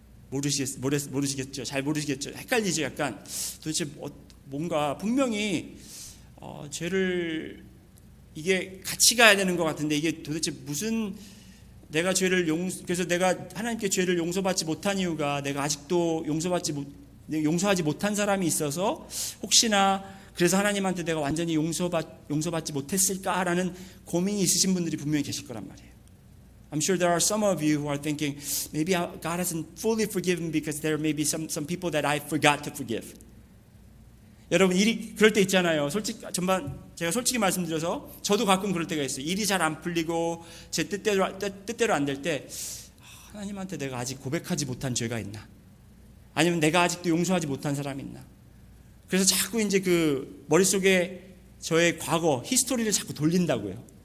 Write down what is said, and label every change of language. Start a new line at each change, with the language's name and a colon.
Korean: 모르시겠죠? 잘 모르시겠죠? 헷갈리죠? 약간 도대체 뭔가 분명히 죄를 이게 같이 가야 되는 것 같은데 이게 도대체 무슨 내가 그래서 내가 하나님께 죄를 용서받지 못한 이유가 내가 아직도 용서하지 못한 사람이 있어서 혹시나 그래서 하나님한테 내가 완전히 용서받지 못했을까라는 고민이 있으신 분들이 분명히 계실 거란 말이에요.
English: I'm sure there are some of you who are thinking maybe God hasn't fully forgiven because there may be some people that I forgot to forgive.
Korean: 여러분 그럴 때 있잖아요. 제가 솔직히 말씀드려서 저도 가끔 그럴 때가 있어요. 일이 잘 안 풀리고 제 뜻대로 안 될 때 하나님한테 내가 아직 고백하지 못한 죄가 있나? 아니면 내가 아직도 용서하지 못한 사람이 있나? 그래서 자꾸 이제 그 머릿속에 저의 과거 히스토리를 자꾸 돌린다고요.